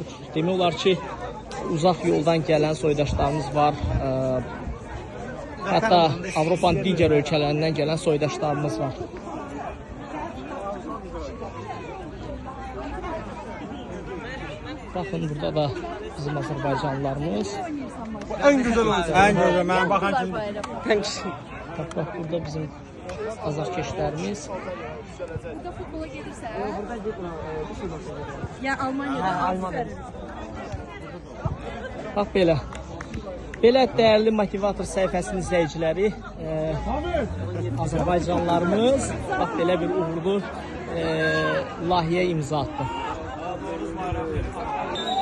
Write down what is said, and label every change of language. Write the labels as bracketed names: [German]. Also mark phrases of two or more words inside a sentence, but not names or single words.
[Azerbaijani] Demək olar ki, uzaq yoldan gələn soydaşlarımız var. Hətta Avropanın digər ölkələrindən gələn soydaşlarımız var. Baxın, burada da bizim Azərbaycanlılarımız. [Turkish] En güzel olacak. En güzel. Ben bakan şimdi. [Azerbaijani] Bax, burada bizim azarkeşlərimiz. [Turkish] Burada futbola gelirse. Ya Almanya'da. [Azerbaijani] Bax, belə. Belə dəyərli Motivator səhifəsinin izləyiciləri, Azərbaycanlılarımız bax, belə bir uğurlu layihəyə imza atdı.